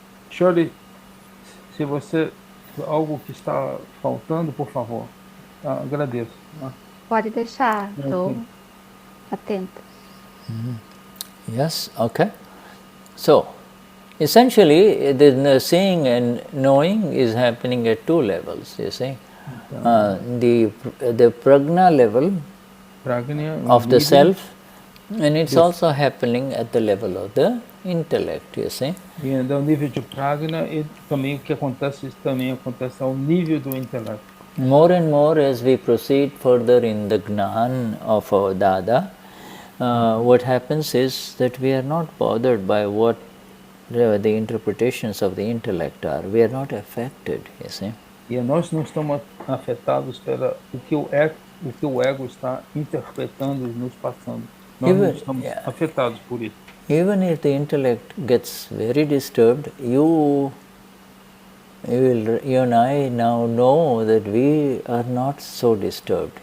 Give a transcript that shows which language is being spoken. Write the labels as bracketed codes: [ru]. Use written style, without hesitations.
[pt] Schirley, se você algo que está faltando, por favor, agradeço. Pode deixar, estou atenta. [en] Yes, okay. So, essentially, the seeing and knowing is happening at two levels, you see. The prajna level of the self, and it's also happening at the level of the intellect, you see. [pt] E ao nível de prajna, e também o que acontece ao nível do intelecto. [en] More and more as we proceed further in the Gnan of our Dada, what happens is that we are not bothered by what the interpretations of the intellect are. We are not affected, you see. [pt] E nós não estamos afetados pelo que o ego está interpretando e nos passando. Nós não estamos afetados por isso. [en] Even if the intellect gets very disturbed, you and I now know that we are not so disturbed.